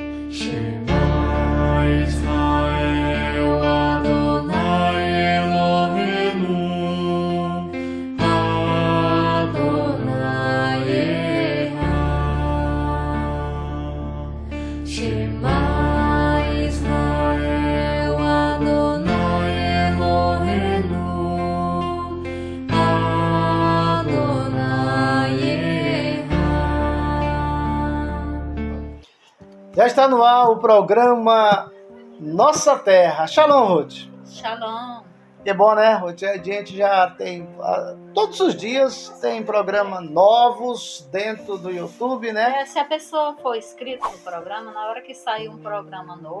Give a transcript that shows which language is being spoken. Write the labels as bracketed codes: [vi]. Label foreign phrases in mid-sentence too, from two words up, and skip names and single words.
[he] שמע ישראל אדוני אלוהינו אדוני אחד. שמע ישראל אדוני אלוהינו אדוני אחד. [pt] Já está no ar o programa Nossa Terra. Shalom, Ruth. Shalom. É bom, né, Ruth? A gente já tem... Todos os dias tem programas novos dentro do YouTube, né? Se a pessoa for inscrita no programa, na hora que sair um programa novo,